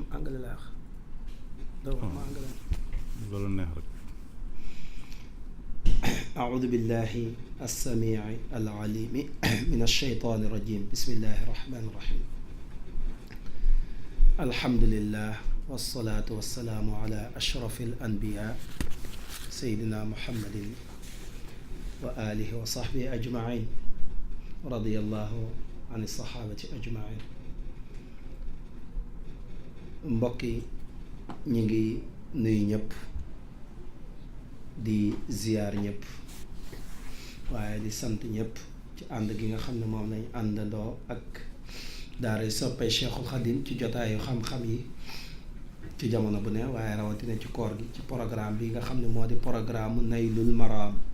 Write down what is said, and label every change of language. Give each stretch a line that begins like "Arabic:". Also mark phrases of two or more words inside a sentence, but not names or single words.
Wolof: àggale laa wax doo ma àggale loolu neex rek.
Arabic: أعوذ بالله السميع العليم من الشيطان الرجيم بسم الله الرحمن الرحيم الحمد لله والصلاة والسلام على أشرف الأنبياء سيدنا محمد وآله وصحبه أجمعين رضي الله عن الصحابة أجمعين
Wolof: mbokki ñi ngi nuyu ñëpp di ziyaar ñëpp waaye di sant ñëpp ci ànd gi nga xam ne moom lañ àndandoo ak Daaray Sopey Cheikhoul Khadeem ci jotaayu xam-xam yi ci jamono bu ne waaye rawatina ci koor gi ci programme bi nga xam ne moo di programme Naylul Maraam